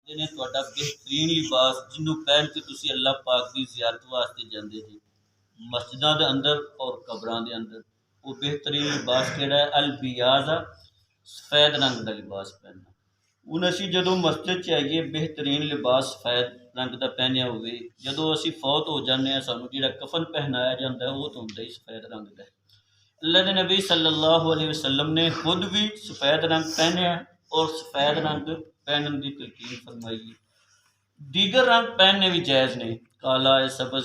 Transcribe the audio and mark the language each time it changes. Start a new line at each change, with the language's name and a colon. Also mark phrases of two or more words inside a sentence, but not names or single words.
Punjabi: نے ਤੁਹਾਡਾ بہترین لباس جنوں پہن کے تسی اللہ پاک کی زیارت واسطے جاندے جی مسجداں دے اندر اور قبراں دے اندر، وہ بہترین لباس کیڑا ہے؟ البیاض، سفید رنگ دا لباس پہننا۔ ہن اسی جدوں مسجد چ آئیے بہترین لباس سفید رنگ دا پہنیا ہوئے، جدوں اسی فوت ہو جانے ہیں سانوں جہاں کفن پہنایا جاتا ہے وہ تو ہوندا ہی سفید رنگ دا ہے۔
Urdu: اللہ کے نبی صلی اللہ علیہ وسلم نے خود بھی سفید رنگ پہنیا اور سفید رنگ پہنن کی تلقین فرمائی ہے۔ دیگر رنگ پہننے بھی جائز نہیں، کالا سبز۔